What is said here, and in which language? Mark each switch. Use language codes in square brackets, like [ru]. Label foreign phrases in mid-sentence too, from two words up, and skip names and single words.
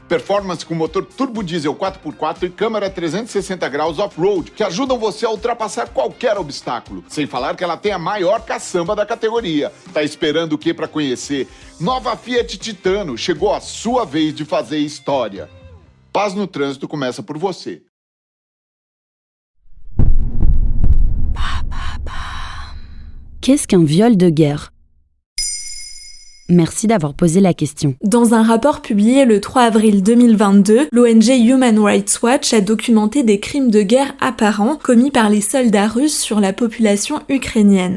[pt] Performance com motor turbo diesel 4x4 e câmera 360 graus off-road, que ajudam você a ultrapassar qualquer obstáculo. Sem falar que ela tem a maior caçamba da categoria. Tá esperando o que para conhecer? Nova Fiat Titano, chegou a sua vez de fazer história. Paz no trânsito começa por você. [fr] Qu'est-ce qu'un viol de guerre ? Merci d'avoir posé la question. Dans un rapport publié le 3 avril 2022, l'ONG Human Rights Watch a documenté des crimes de guerre apparents commis par les soldats russes sur la population ukrainienne.